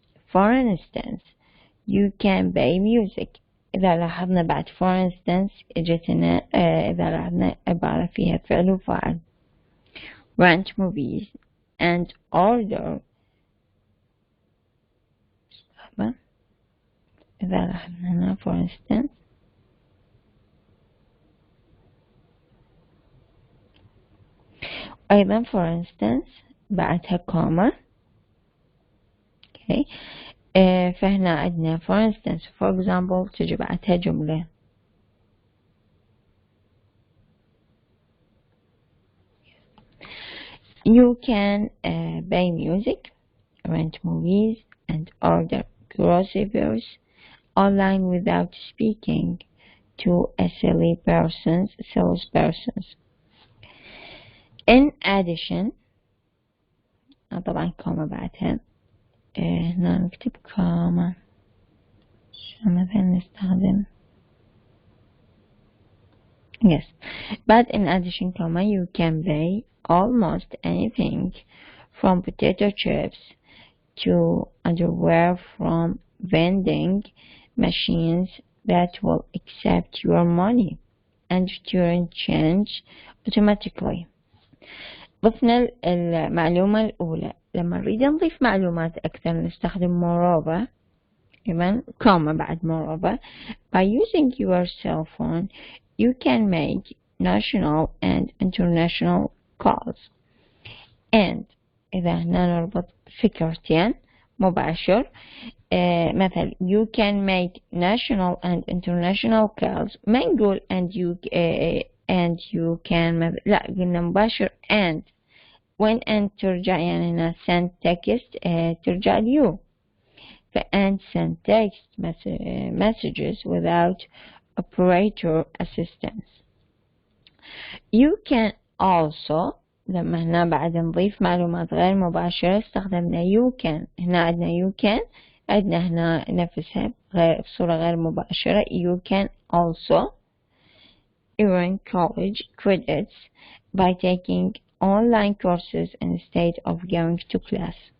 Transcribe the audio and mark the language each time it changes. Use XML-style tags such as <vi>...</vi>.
<en>For instance, you can buy music.</en> <ar>إذا لاحظنا بعد for instance إجتنا إذا لاحظنا عبارة فيها فعل وفاعل.</ar> <en>Rent movies and order.</en> <ar>إذا لاحظنا هنا for instance أيضا for instance بعدها comma.</ar> <en>okay.</en> <ar>فهنا عندنا for instance for example تجي بعدها جملة.</ar> <en>You can buy music, rent movies, and order groceries online without speaking to a salespersons. In addition،</en> <ar>طبعا كوما بعدها، هنا نكتب كوما. شو مثلا نستخدم yes.</ar> <en>But in addition, comma, you can buy almost anything from potato chips to underwear from vending machines that will accept your money and return change automatically.</en> <ar>ضفنا المعلومة الأولى. لما نريد نضيف معلومات أكثر نستخدم moreover. إذن</ar> <en>comma بعد moreover. By using your cell phone, you can make national and international calls.</en> <ar>And إذا هنا نربط فكرتين مباشر.</ar> <en>مثلا you can make national and international calls.</en> <ar>ما نقول</ar> <en>and you can</en> <ar>لا قلنا مباشر and.</ar> <en>when and</en> <ar>ترجع يعني هنا</ar> <en>send text ترجع you. and send text messages without operator assistance. You can also</en> <ar>لما هنا بعد نضيف معلومات غير مباشرة استخدمنا</ar> <en>you can.</en> <ar>هنا عندنا you can، عندنا هنا نفسها بصورة غير مباشرة.</ar> <en>you can also earn college credits by taking online courses instead of going to class.</en>